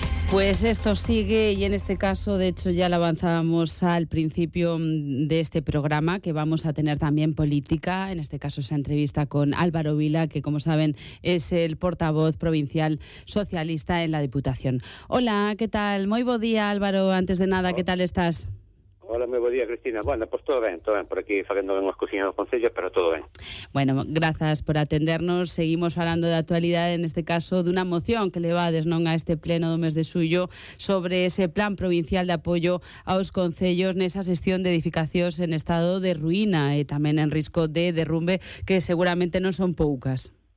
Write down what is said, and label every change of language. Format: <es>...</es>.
<es>Pues esto sigue y en este caso, de hecho, ya lo avanzábamos al principio de este programa, que vamos a tener también política, en este caso esa entrevista con Álvaro Vila, que como saben es el portavoz provincial socialista en la Diputación. Hola, ¿qué tal?</es> <gl>Moi bo día, Álvaro. Antes de nada, ¿qué tal estás? Hola, moi bo día, Cristina. Bueno, pois todo ben, por aquí facendo unhas cociñas no Concello, pero todo ben. Bueno, grazas por atendernos. Seguimos falando de actualidade, en este caso, dunha moción que levades non a este pleno do mes de xullo sobre ese plan provincial de apoio aos concellos nesa xestión de edificacións en estado de ruína e tamén en risco de derrumbe, que seguramente non son poucas.</gl>